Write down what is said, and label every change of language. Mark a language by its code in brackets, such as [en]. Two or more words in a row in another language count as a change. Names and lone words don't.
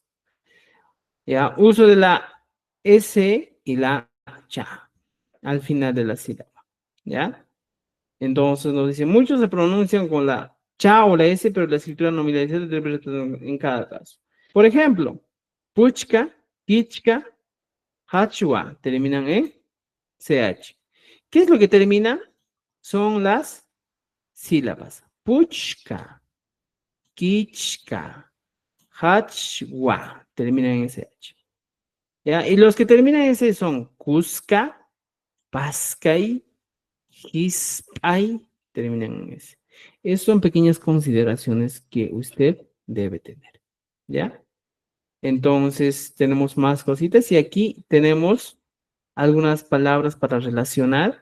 [es] ¿Ya? Uso de la S y la cha al final de la sílaba. ¿Ya? Entonces nos dice, muchos se pronuncian con la cha o la S, pero la escritura nominalizada en cada caso. Por ejemplo, [qu] puchka, kichka, hachua, [es] terminan en CH. ¿Qué es lo que termina? Son las sílabas. [qu] Puchka, kichka, hachua, [es] terminan en SH. ¿Ya? Y los que terminan en S son Cusca, Pascay, Hispay, terminan en S. Esas son pequeñas consideraciones que usted debe tener. ¿Ya? Entonces, tenemos más cositas y aquí tenemos algunas palabras para relacionar.